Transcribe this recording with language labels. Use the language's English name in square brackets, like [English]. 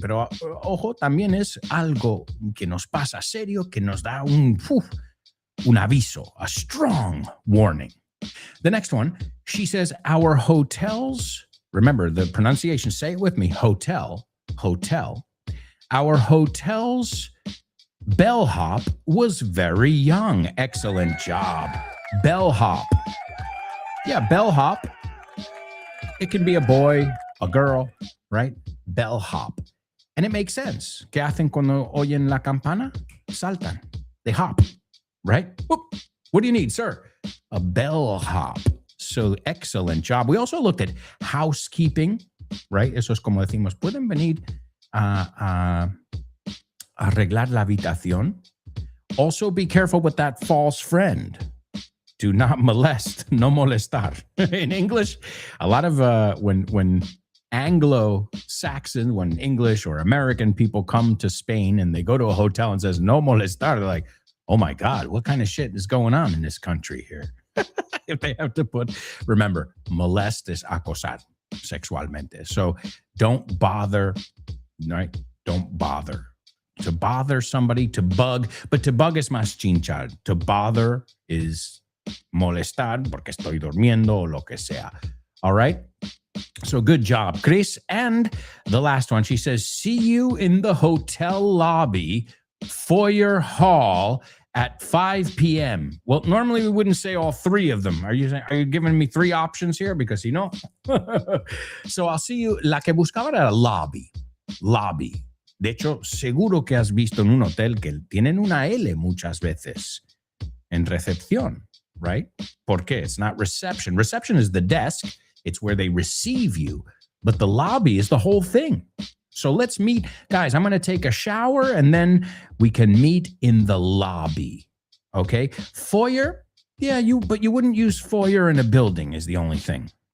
[Spanish] Pero, ojo, también es algo que nos pasa serio, que nos da un aviso, [English] a strong warning. The next one, she says, our hotels, remember the pronunciation, say it with me, hotel. Our hotel's bellhop was very young. Excellent job. Bellhop. Yeah, bellhop. It can be a boy, a girl, right? Bellhop. And it makes sense. [Spanish] ¿Qué hacen cuando oyen la campana? Saltan. [English] They hop, right? Whoop. What do you need, sir? A bellhop. So excellent job. We also looked at housekeeping, right? [Spanish] Eso es como decimos, pueden venir a arreglar la habitación. [English] Also be careful with that false friend. Do not molest, [Spanish] no molestar. [English] In English, a lot of when Anglo-Saxon, when English or American people come to Spain and they go to a hotel and says [Spanish] no molestar, [English] they're like, oh my God, what kind of shit is going on in this country here? If they have to remember, molest is [Spanish] acosar sexualmente. [English] So don't bother, right? Don't bother. To bother somebody, to bug, but to bug is [Spanish] más chinchar. [English] To bother is [Spanish] molestar porque estoy durmiendo o lo que sea. [English] All right? So good job, Chris. And the last one, she says, see you in the hotel lobby, foyer hall at 5 p.m. Well, normally we wouldn't say all three of them. Are you giving me three options here? Because you know. So I'll see you. [Spanish] La que buscaba era lobby. [English] Lobby. [Spanish] De hecho, seguro que has visto en un hotel que tienen una L muchas veces en recepción, [English] right? [Spanish] ¿Por qué? [English] It's not reception. Reception is the desk. It's where they receive you. But the lobby is the whole thing. So let's meet. Guys, I'm going to take a shower and then we can meet in the lobby. Okay? Foyer? Yeah, but you wouldn't use foyer in a building is the only thing.